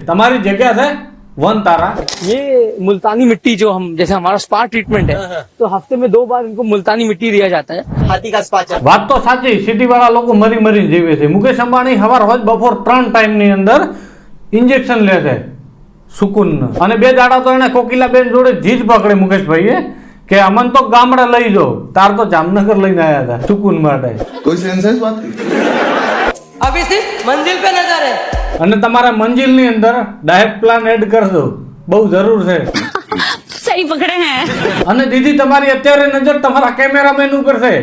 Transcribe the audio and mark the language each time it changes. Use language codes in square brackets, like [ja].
[gu] તમારી જગ્યા છે वन तारा. [hi] ये मुल्तानी मिट्टी जो हम जैसे हमारा स्पा ट्रीटमेंट है तो हफ्ते में 2 बार इनको मुल्तानी मिट्टी दिया जाता है. हाथी का स्पा. [gu] વાત તો સાચી, સિટી વાળા લોકો મરી મરી જીવે છે. મુકેશ અંબાણી સવાર રોજ બપોર 3 ટાઈમની અંદર ઇન્જેક્શન લે છે સુકૂન. અને 2 દાડા તો એને કોકિલાબેન જોડે જીદ પકડે મુકેશભાઈએ કે અમન તો ગામડે લઈ જાઓ, તાર તો જામનગર લઈને આવ્યા હતા સુકૂન માટે. [hi] कोई सेंसेस बात अभी सिर्फ मंजिल पे नजर है. [gu] અને તમારા મંજિલની અંદર ડાયટ પ્લાન એડ કરજો, બહુ જરૂર છે. [hi] सही पकड़े हैं. [gu] અને દીદી તમારી અત્યારે નજર તમારા કેમેરામેન ઉપર છે.